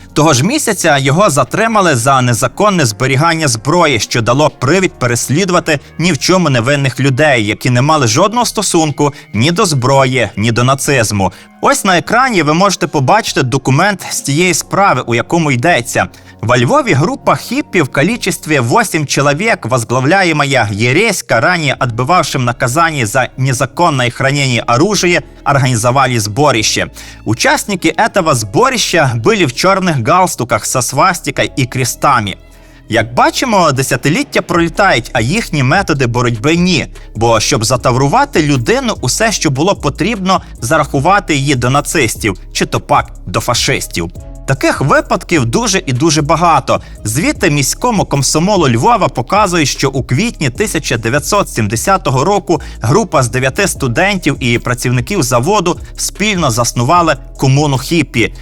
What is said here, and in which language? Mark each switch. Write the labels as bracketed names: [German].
[Ukrainian] Того ж місяця його затримали за незаконне зберігання зброї, що дало привід переслідувати ні в чому невинних людей, які не мали жодного стосунку ні до зброї, ні до нацизму. Ось на екрані ви можете побачити документ з тієї справи, у якому йдеться. [Russian] Во Львове группа хиппи в количестве 8 человек, возглавляемая Ересько, ранее отбывавшим наказание за незаконное хранение оружия, организовали сборище. Участники этого сборища были в черных галстуках со свастикой и крестами. [Ukrainian] Як бачимо, десятиліття пролітають, а їхні методи боротьби ні. Бо щоб затаврувати людину, усе, що було потрібно, зарахувати її до нацистів, чи то пак до фашистів. Таких випадків дуже і дуже багато. Звіти міському комсомолу Львова показують, що у квітні 1970 року група з 9 студентів і працівників заводу спільно заснували комуну хіппі.